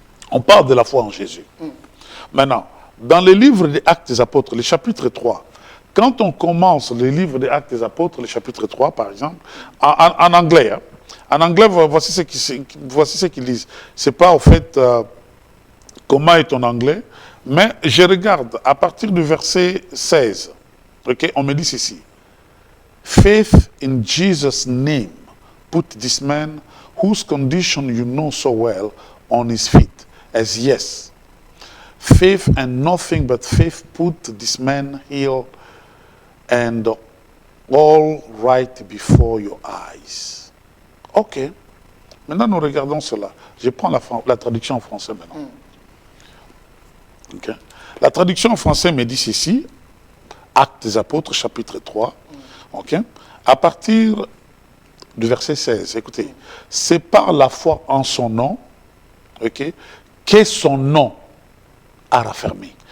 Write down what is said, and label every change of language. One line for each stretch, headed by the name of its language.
French: On parle de la foi en Jésus. Maintenant, dans le livre des Actes des Apôtres, le chapitre 3, quand on commence le livre des Actes des Apôtres, le chapitre 3 par exemple, en anglais, hein, En anglais, voici ce qu'ils disent. C'est pas au fait comment est ton anglais, mais je regarde à partir du verset 16. Ok, on me dit ceci.
English: Faith in Jesus' name put this man, whose condition you know so well, on his feet, as yes. Faith and nothing but faith put this man healed and all right before your eyes. Ok.
French: Maintenant, nous regardons cela. Je prends la traduction en français maintenant. Okay. La traduction en français me dit ceci, Actes des Apôtres, chapitre 3, okay. À partir du verset 16, écoutez, c'est par la foi en son nom, okay, que son nom a raffermi.